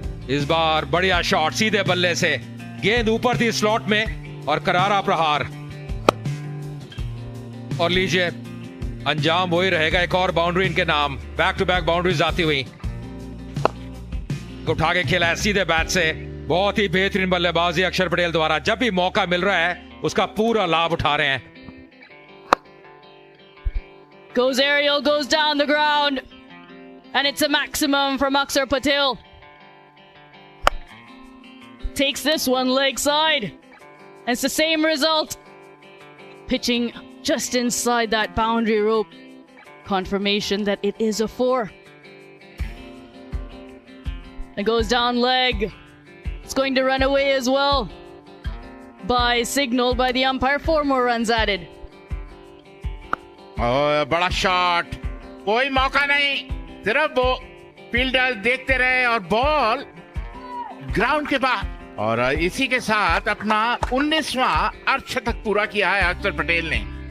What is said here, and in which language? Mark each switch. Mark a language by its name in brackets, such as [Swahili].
[Hindi] इस बार बढ़िया शॉट सीधे बल्ले से, गेंद ऊपर थी स्लॉट में, और करारा प्रहार, और लीजिए अंजाम वही रहेगा, एक और बाउंड्री इनके नाम। [English] back to back boundaries [Hindi] आती हुई। उठा के खेला है सीधे बैट से, बहुत ही बेहतरीन बल्लेबाजी अक्षर पटेल द्वारा। जब भी मौका मिल रहा है उसका पूरा लाभ उठा रहे हैं। [English] Goes aerial, goes down the ground, and it's a maximum from Akshar Patel. Takes this one leg side, and it's the same result. Pitching just inside that boundary rope. Confirmation that it is a 4. It goes down leg. It's going to run away as well. By signal by the umpire, 4 more runs added. [Hindi] बड़ा shot, कोई मौका नहीं, सिर्फ वो fielder देखते रहे और ball ground के बाद। और इसी के साथ अपना 19वां अर्धशतक पूरा किया है अक्षर पटेल ने।